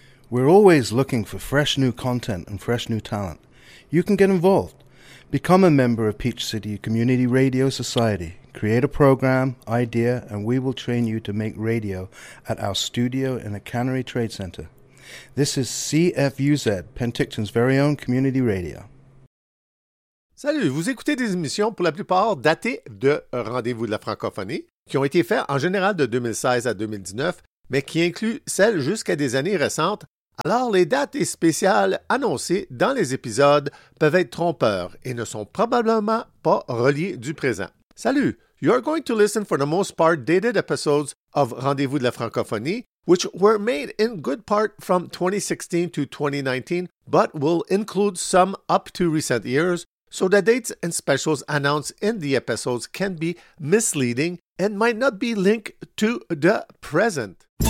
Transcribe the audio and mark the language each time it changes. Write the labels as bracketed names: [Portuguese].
[English] We're always looking for fresh new content and fresh new talent. You can get involved. Become a member of Peach City Community Radio Society. Create a program, idea, and we will train you to make radio at our studio in the Cannery Trade Center. This is CFUZ, Penticton's very own community radio. [French] Salut, vous écoutez des émissions pour la plupart datées de Rendez-vous de la francophonie, qui ont été faites en général de 2016 à 2019, mais qui incluent celles jusqu'à des années récentes. Alors, les dates et spéciales annoncées dans les épisodes peuvent être trompeurs et ne sont probablement pas reliées du présent. Salut! [English] You are going to listen for the most part dated episodes of Rendez-vous de la francophonie, which were made in good part from 2016 to 2019, but will include some up to recent years, so the dates and specials announced in the episodes can be misleading and might not be linked to the present.